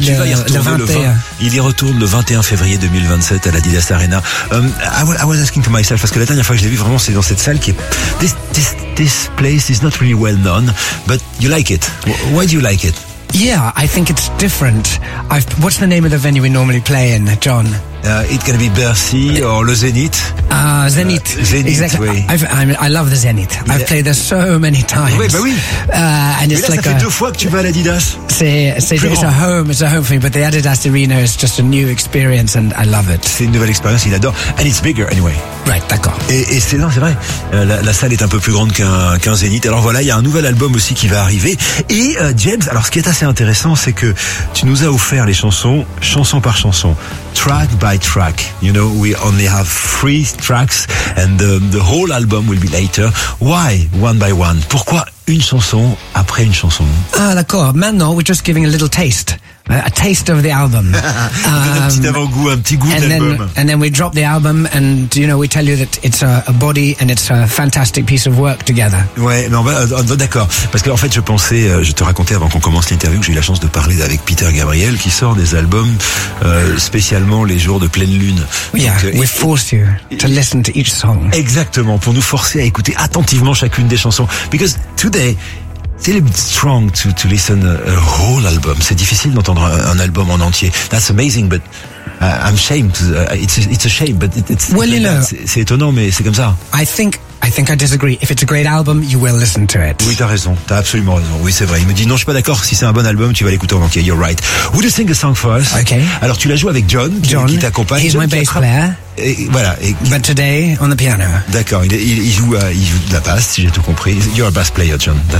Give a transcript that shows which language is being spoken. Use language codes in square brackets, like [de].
[fr] Il y retourne le 21 février 2027 à l'Adidas Arena. [en] I was asking to myself, [fr] parce que la dernière fois que je l'ai vu vraiment, c'est dans cette salle qui est. [en] This place is not really well known, but you like it. Why do you like it? Yeah, I think it's different. What's the name of the venue we normally play in, John? It's going to be Bercy or Le Zénith. Zénith, exactly. Oui. I love the Zénith. Yeah. I've played there so many times. [fr] Ça fait deux fois que tu vas à l'Adidas. [en] It's a home for me, but the Adidas Arena is just a new experience and I love it. [fr] C'est une nouvelle expérience, il adore. [en] And it's bigger anyway. [fr] Right, d'accord. Et c'est vrai, la salle est un peu plus grande qu'un Zénith. Alors voilà, il y a un nouvel album aussi qui va arriver. Et James, alors ce qui est assez intéressant, c'est que tu nous as offert les chansons, chanson par chanson, [en] track by track. You know, we only have three tracks and the whole album will be later. Why one by one? [fr] Pourquoi une chanson après une chanson? Ah, d'accord. Maintenant, [en] we're just giving a little taste. A taste of the album. [fr] Un petit avant-goût, un petit goût d'album. [en] And then we drop the album and, you know, we tell you that it's a body and it's a fantastic piece of work together. [fr] Ouais, d'accord. Parce qu'en fait, je te racontais avant qu'on commence l'interview que j'ai eu la chance de parler avec Peter Gabriel qui sort des albums spécialement les jours de pleine lune. [en] We force you to listen to each song. [fr] Exactement, pour nous forcer à écouter attentivement chacune des chansons. [en] Because today, It's a little bit strong to listen a whole album. [fr] C'est difficile d'entendre un album en entier. [en] That's amazing, but I'm ashamed. It's a shame, but it's well, you know, [fr] c'est étonnant, mais c'est comme ça. [en] I think I disagree. If it's a great album, you will listen to it. [fr] Oui, t'as raison. T'as absolument raison. Oui, c'est vrai. Il me dit, non, je suis pas d'accord. Si c'est un bon album, tu vas l'écouter en entier. [en] You're right. Would you sing a song for us? Okay. [fr] Alors, tu la joues avec John. John. Qui t'accompagne. [en] He's John, my bass player. [fr] Et voilà. [en] But today, on the piano. [fr] D'accord. Il joue de la basse, si j'ai tout compris. [en] You're a bass player, John.